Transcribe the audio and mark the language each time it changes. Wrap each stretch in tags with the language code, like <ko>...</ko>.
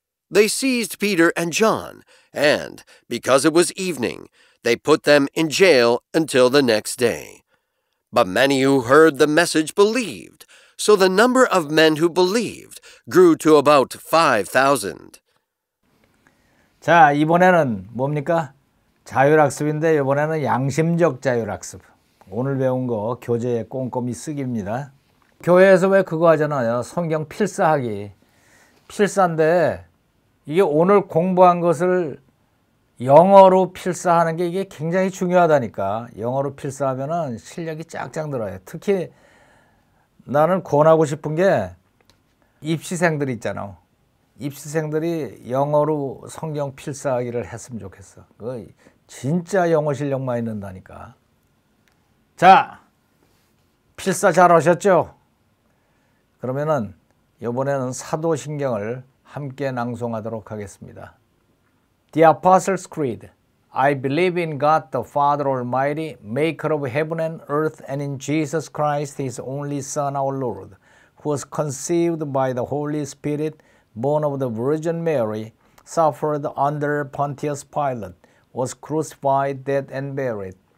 <en>They seized Peter and John, and, because it was evening, they put them in jail until the next day. But many who heard the message believed, so the number of men who believed grew to about 5,000.</en> <ko>자, 이번에는 뭡니까? 자율학습인데 이번에는 양심적 자율학습. 오늘 배운 거 교재에 꼼꼼히 쓰기입니다. 교회에서 왜 그거 하잖아요. 성경 필사하기. 필사인데 이게 오늘 공부한 것을 영어로 필사하는 게 이게 굉장히 중요하다니까. 영어로 필사하면은 실력이 쫙쫙 늘어요. 특히 나는 권하고 싶은 게 입시생들 있잖아. 입시생들이 영어로 성경 필사하기를 했으면 좋겠어. 그 진짜 영어 실력 많이 는다니까. 자, 필사 잘 하셨죠? 그러면은 이번에는 사도신경을 함께 낭송하도록 하겠습니다.</ko> <en>The Apostles' Creed. I believe in God the Father Almighty, maker of heaven and earth, and in Jesus Christ, His only Son, our Lord, who was conceived by the Holy Spirit, born of the Virgin Mary, suffered under Pontius Pilate, was crucified, dead, and buried.</en>